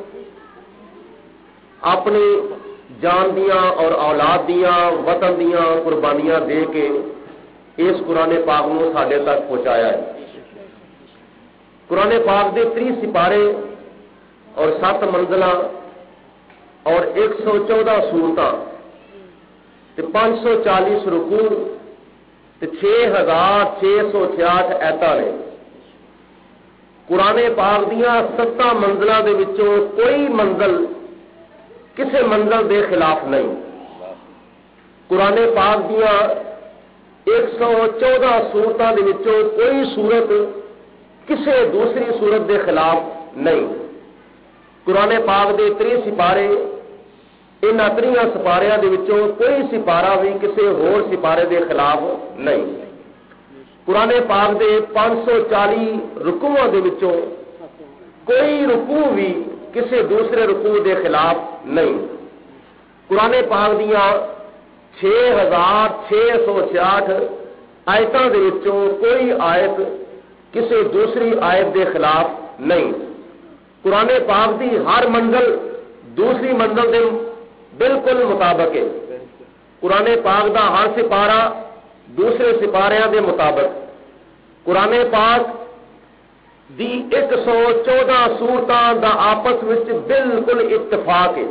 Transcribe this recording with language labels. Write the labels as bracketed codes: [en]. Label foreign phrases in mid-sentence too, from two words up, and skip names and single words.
[pa] اپنی جان دیاں اور اولاد دیاں وطن دیاں قربانیاں دے کے اس قرآن پاک نو ساڈے تک پہنچایا ہے قرآن پاک دے 30 سپارے اور 7 منزلاں اور 114 سورتاں تے 540 رکوع تے 6666 آیتاں نے قرآن پاک دیاں 7 منزلاں دے وچوں کوئی منزل کسے منزل دے خلاف نہیں قرآن پاک دیاں 114 سورتوں دے وچوں کوئی سورت کسی دوسری سورت دے خلاف نہیں. قرآن پاک دے 30 سپارے، انہاں 30 سپاریاں دے وچوں کوئی سپارہ بھی کسی ہور سپارے دے خلاف نہیں. قرآن پاک دے 540 رکوعاں دے وچوں کوئی رکوع بھی کسی دوسرے رکوع دے خلاف نہیں. قرآن پاک دیاں 6666 آیتاں دے وچوں کوئی آیت کسی دوسری آیت دے خلاف نہیں. قرآن پاک دی ہر منزل دوسری منزل دے بالکل مطابق ہے. قرآن پاک دا ہر سپارہ دوسرے سپاریاں دے مطابق. قرآن پاک دی 114 سورتاں دا آپس وچ بالکل اتفاق ہے.